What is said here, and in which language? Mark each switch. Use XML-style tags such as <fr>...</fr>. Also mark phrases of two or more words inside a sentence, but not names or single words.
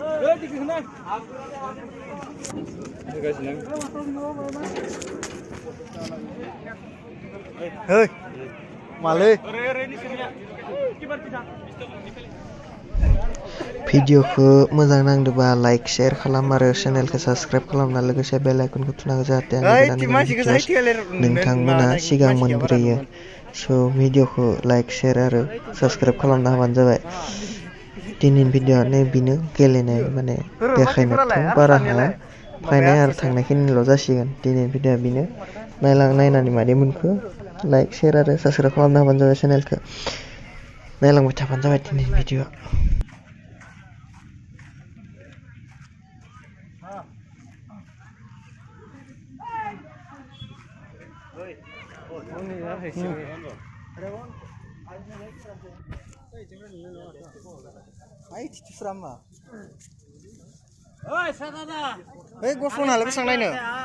<id>Hei, malah.</id> <brx>भिडिअखौ मोजां नांदोंबा</brx> <en>like share</en> <brx>खालाम आरो चेनेलखौ साबस्क्राइब खालामना लोगोसे बेल आइकनखौ थुना हो जाहाथे आं गोदान भिडिअ नोंथांमोना सिगां मोनग्रोयो स' भिडिअखौ</brx> <en>like share</en> <brx>आरो साबस्क्राइब खालामना होबानो जाबाय दिनैनि भिडिअ बेनो गेलेनाय माने देखायनोथ' बारा हाया फायनाय आरो थांनायखिनिल' जासिगोन दिनैनि भिडिअ बेनो नायनानै मादै मोनखो</brx> <en>like share</en> <brx>आरो साबस्क्राइब खालामना होबानो जाबाय चेनेलखौ नायलांबाय थाबानो जाबाय दिनैनि भिडिअ</brx> <id>Hei, gue phone hal besang lain ya.</id>